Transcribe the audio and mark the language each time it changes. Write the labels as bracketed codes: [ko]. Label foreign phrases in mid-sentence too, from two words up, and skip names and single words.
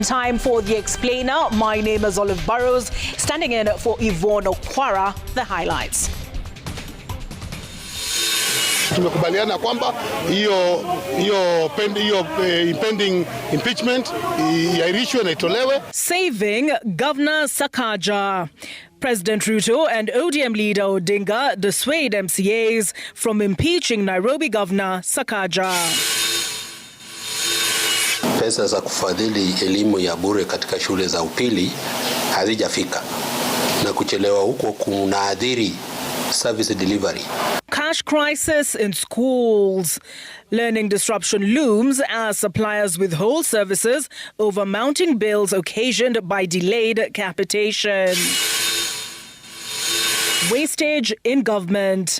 [en] Time for the Explainer. My name is Olive Burrows, standing in for Yvonne Okwara. The highlights. [sw] Tumekubaliana kwamba hiyo [en] impending impeachment [sw] iahirishwe na itolewe. [en] Saving Governor Sakaja. President Ruto and ODM leader Odinga dissuade MCAs from impeaching Nairobi Governor Sakaja. [sw] Pesa za kufadhili elimu ya bure katika shule za upili hazijafika na kuchelewa huko kunaadhiri [en] service delivery. Cash crisis in schools. Learning disruption looms as suppliers withhold services over mounting bills occasioned by delayed capitation. Wastage in government.